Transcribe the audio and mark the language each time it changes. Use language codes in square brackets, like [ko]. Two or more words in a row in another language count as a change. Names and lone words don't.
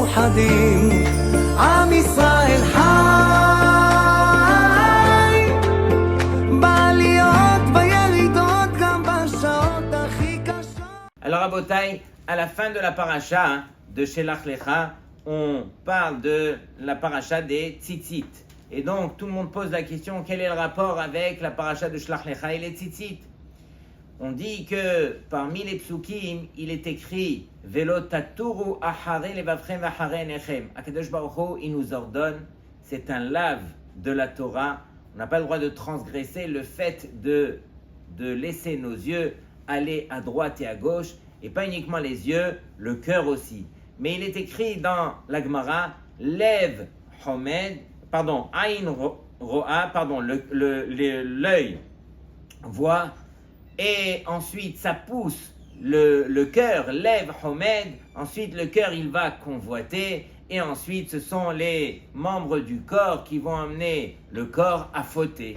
[he] מאוחדים, עם ישראל חי, בעליות בירידות גם בשעות הכי קשות. [fr] Alors Rabotai, à la fin de la paracha de Shelach Lecha, on parle de la paracha des tzitzit. Et donc tout le monde pose la question, quel est le rapport avec la paracha de Shelach Lecha et les tzitzit? On dit que parmi les psukim, il est écrit [he] ולא תתורו אחרי לבבכם אחרי עיניכם. הקדוש ברוך הוא, [fr] il nous ordonne, c'est un lave de la Torah. On n'a pas le droit de transgresser le fait de laisser nos yeux aller à droite et à gauche, et pas uniquement les yeux, le cœur aussi. Mais il est écrit dans la Gemara, [he] לב חומד, [fr] pardon, [he] עין רואה, [fr] pardon, l'œil voit, et ensuite ça pousse le cœur, [he] לב חומד, [fr] ensuite le cœur il va convoiter, et ensuite ce sont les membres du corps qui vont amener le corps à fauter.